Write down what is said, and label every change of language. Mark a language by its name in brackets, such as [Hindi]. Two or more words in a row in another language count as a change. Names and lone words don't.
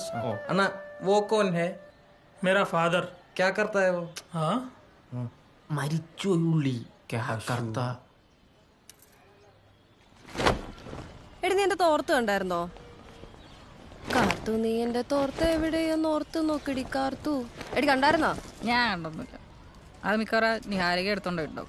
[Hindi] अन्ना वो कौन है? मेरा फादर. क्या करता है वो? हाँ [Malayalam] മരിച്ചു ഉള്ളി. എടി നീ എന്റെ തോർത്ത് കണ്ടായിരുന്നോ? കാർത്തു, നീ എന്റെ തോർത്ത് എവിടെയെന്ന് ഓർത്ത് നോക്കടി കാർത്തു. എടി കണ്ടായിരുന്നോ? ഞാൻ കണ്ടൊന്നുമില്ല. അത് മിക്കവാറും നിഹാരിക എടുത്തോണ്ട് ഉണ്ടാവും.